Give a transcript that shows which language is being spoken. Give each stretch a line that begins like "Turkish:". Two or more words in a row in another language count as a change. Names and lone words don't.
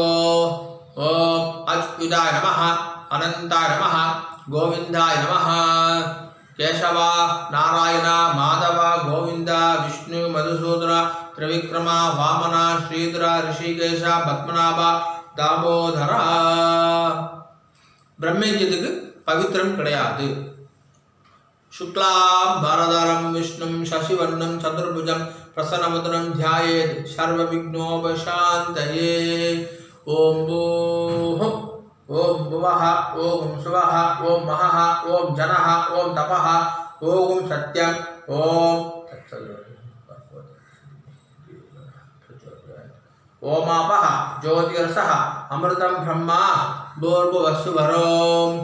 Sanskrit: ओम् अच्युताय नमः अनन्ताय नमः गोविन्दाय नमः. கேசவா, நாராயணா, மாதவா, கோவிந்தா, விஷ்ணு, மதுசூதன, திரிவிக்ரமா, வாமனா, ஸ்ரீதரா, ரிஷிகேஷா, பத்மநாபா, தாமோதரா.
Tamil: பிரம்மயஜ்யத்துக்கு பவித்திரம் கிடையாது.
Sanskrit: शुक्लां भरधरं विष्णुं शशिवर्णं चतुर्भुजं प्रसन्नवदनं ध्यायेत् सर्वविघ्नोपशान्तये. ओम भूः, ओम भुवः, ओम सुवः, ओम महः, ओम जनः, ओम तपः, ओम सत्यं, ओम ओमापः ज्योतिरसः अमृतं ब्रह्मा भूर्भुवस्सुवरों.